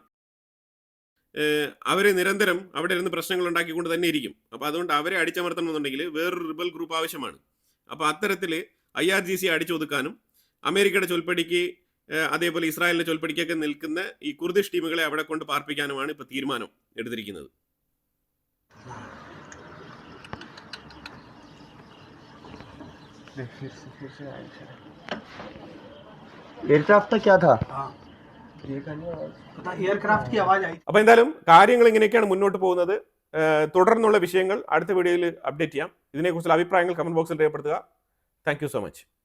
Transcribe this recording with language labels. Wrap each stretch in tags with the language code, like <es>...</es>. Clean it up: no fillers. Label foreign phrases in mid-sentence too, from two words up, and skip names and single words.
<ml>അവർ നിരന്തരം അവിടെ ഇരുന്ന് പ്രശ്നങ്ങൾ ഉണ്ടാക്കിക്കൊണ്ട് തന്നെ ഇരിക്കും. അപ്പോൾ അതുകൊണ്ട് അവരെ അടിച്ചമർത്തണമെന്നുണ്ടെങ്കിൽ വേറൊരു റിബൽ ഗ്രൂപ്പ് ആവശ്യമാണ്. അപ്പോൾ അത്തരത്തിൽ IRGC അടിച്ചൊതുക്കാനും അമേരിക്കയുടെ ചൊൽപ്പടിക്ക് അതേപോലെ ഇസ്രായേലിന്റെ ചൊൽപ്പടിക്കൊക്കെ നിൽക്കുന്ന ഈ കുർദിഷ് ടീമുകളെ അവിടെ കൊണ്ട് പാർപ്പിക്കാനുമാണ് ഇപ്പോൾ തീരുമാനം എടുത്തിരിക്കുന്നത്.</ml> <hi>एयरक्राफ्ट का क्या था? എയർക്രാഫ്റ്റ് की आवाज आई.</hi> <ml>അപ്പോൾ എന്തായാലും കാര്യങ്ങൾ ഇങ്ങനെയൊക്കെയാണ് മുന്നോട്ട് പോകുന്നത്. തുടർന്നുള്ള വിഷയങ്ങൾ അടുത്ത വീഡിയോയിൽ അപ്ഡേറ്റ് ചെയ്യാം. ഇതിനെക്കുറിച്ചുള്ള അഭിപ്രായങ്ങൾ</ml> <en>comment box</en> <ml>രേഖപ്പെടുത്തുക.</ml> <en>thank you so much.</en>